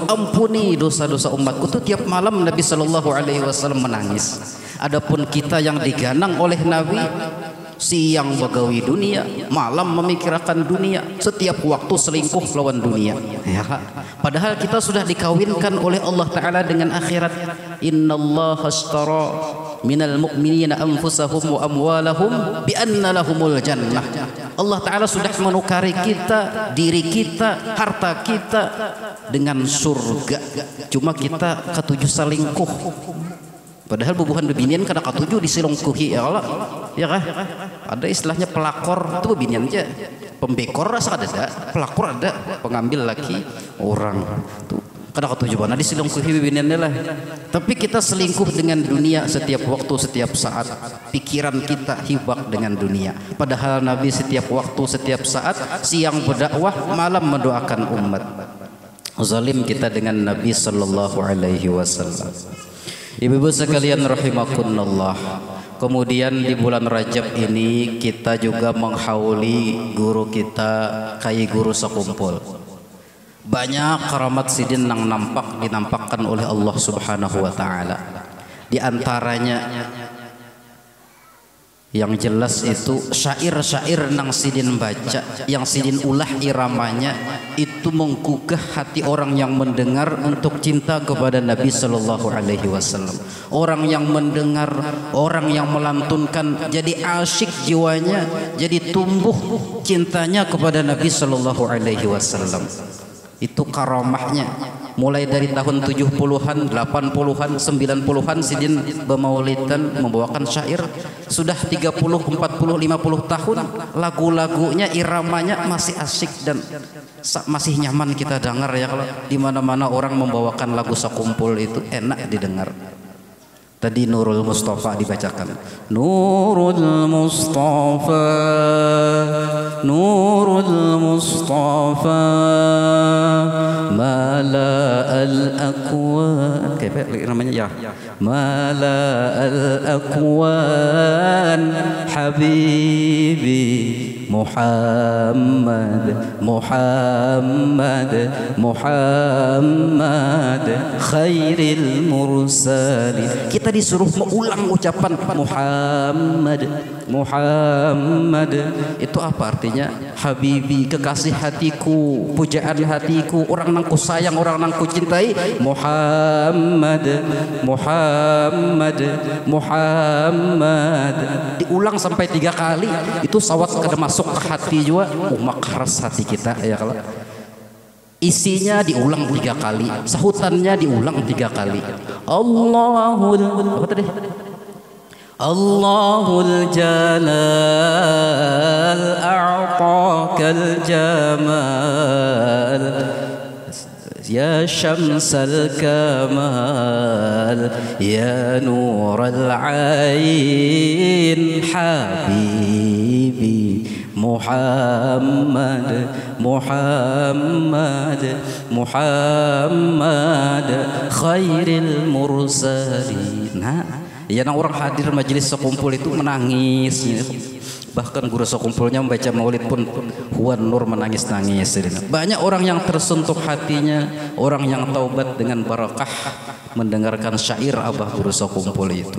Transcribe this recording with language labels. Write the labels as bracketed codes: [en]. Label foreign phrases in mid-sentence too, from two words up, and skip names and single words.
[id] Ampuni dosa-dosa umatku. Itu tiap malam Nabi [ar] صلى الله عليه وسلم [id] menangis. [bjn] Adapun kita yang diganang oleh Nabi, siang begawi dunia, malam memikirkan dunia, setiap waktu selingkuh lawan dunia. [id] Ya, padahal kita sudah dikawinkan oleh Allah Ta'ala dengan akhirat. [ar] إن الله اشترى من المؤمنين أنفسهم وأموالهم بأن لهم الجنة. [id] Allah Ta'ala sudah menukari kita, diri kita, harta kita dengan surga. [bjn] Cuma kita ketujuh selingkuh. Padahal bubuhan bebinian kada katuju diselingkuhi ya Allah. Ya kah? Ada istilahnya pelakor, itu bebinian aja. Pembekor rasa ada, pelakor ada, pengambil laki orang. Tuh kada katuju mana diselingkuhi bebiniannya lah. [id] Tapi kita selingkuh dengan dunia setiap waktu, setiap saat. Pikiran kita hibak dengan dunia. Padahal Nabi setiap waktu, setiap saat, siang berdakwah, malam mendoakan umat. Zalim kita dengan Nabi [ar] صلى الله عليه وسلم. [id] Ibu-ibu sekalian rahimakumullah. Kemudian di bulan Rajab ini kita juga menghauli guru kita, Kai Guru Sakumpul. Banyak karamat Sidin yang dinampakkan oleh Allah [ar] سبحانه وتعالى. [id] Di antaranya yang jelas itu syair-syair nang Sidin baca, yang Sidin ulah iramanya, itu menggugah hati orang yang mendengar untuk cinta kepada Nabi [ar] صلى الله عليه وسلم. [id] Orang yang mendengar, orang yang melantunkan, jadi asyik jiwanya, jadi tumbuh cintanya kepada Nabi [ar] صلى الله عليه وسلم. [id] Itu karamahnya. Mulai dari tahun 70-an, 80-an, 90-an Sidin bermaulidan membawakan syair. Sudah 30, 40, 50 tahun lagu-lagunya, iramanya masih asyik dan masih nyaman kita dengar ya. Kalau di mana-mana orang membawakan lagu Sakumpul itu enak didengar. Tadi Nurul Mustafa dibacakan. [ar] نور المصطفى نور المصطفى ملأ الأكوان. [id] Kayak namanya ya. [ar] ملأ الأكوان حبيبي محمد محمد محمد خير المرسلين. [id] Kita disuruh mengulang ucapan Muhammad, Muhammad. Itu apa artinya? Habibi, [bjn] kekasih hatiku, pujaan hatiku, orang nang ku sayang, orang nang ku cintai. Muhammad, Muhammad, Muhammad. [id] Diulang sampai 3 kali. [bjn] Itu sawat kada masuk ke hati juga. Makaras hati kita ya. [id] Kalau isinya diulang 3 kali, sahutannya diulang 3 kali. Allahul apa tadi? [ar] الله الجلال أعطاك الجمال يا شمس الكمال يا نور العين حبيبي محمد محمد محمد خير المرسلين. [id] Nah, ya orang hadir majelis Sakumpul itu menangis. Bahkan guru sekumpulnya membaca maulid pun Huan Nur menangis-nangis. Banyak orang yang tersentuh hatinya, orang yang taubat dengan barakah mendengarkan syair Abah Guru Sekumpul itu.